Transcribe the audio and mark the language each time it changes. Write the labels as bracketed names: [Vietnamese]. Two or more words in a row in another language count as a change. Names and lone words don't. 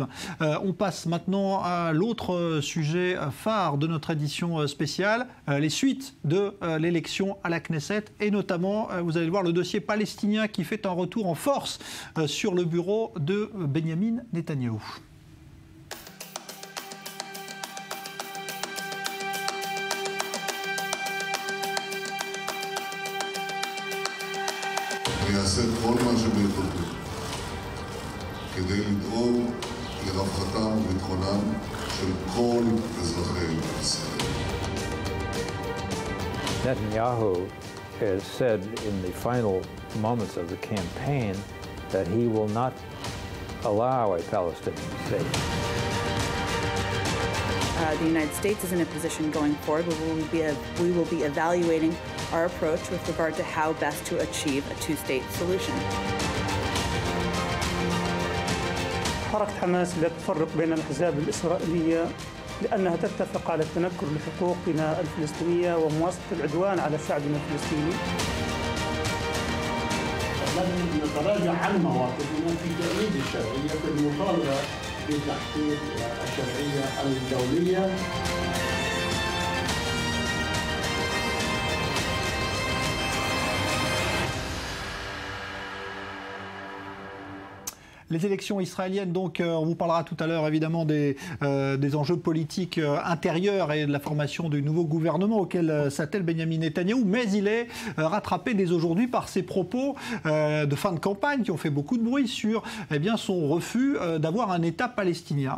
[French] On passe maintenant à l'autre sujet phare de notre édition spéciale, les suites de l'élection à la Knesset et notamment, vous allez le voir, le dossier palestinien qui fait un retour en force sur le bureau de Benyamin Netanyahou. [Hebrew] ויעשה כל מה שביכולתו כדי לדאוג לרווחתם וביטחונם של כל אזרחי ישראל. [English] Netanyahu has said in the final moments of the campaign that he will not allow a Palestinian state. The United States is in a position going forward where we will be evaluating our approach with regard to how best to achieve a two-state solution. [Arabic] حركة حماس لا تفرق بين الأحزاب الإسرائيلية لأنها تتفق على التنكر لحقوقنا الفلسطينية ومواصلة العدوان على شعبنا الفلسطيني. لن نتراجع عن مواقفنا في تأييد الشرعية في المطالبة بتحقيق الشرعية الدولية. [French] Les élections israéliennes, donc, on vous parlera tout à l'heure évidemment des enjeux politiques intérieurs et de la formation du nouveau gouvernement auquel s'attelle Benyamin Netanyahou, mais il est rattrapé dès aujourd'hui par ses propos de fin de campagne qui ont fait beaucoup de bruit sur son refus d'avoir un État palestinien.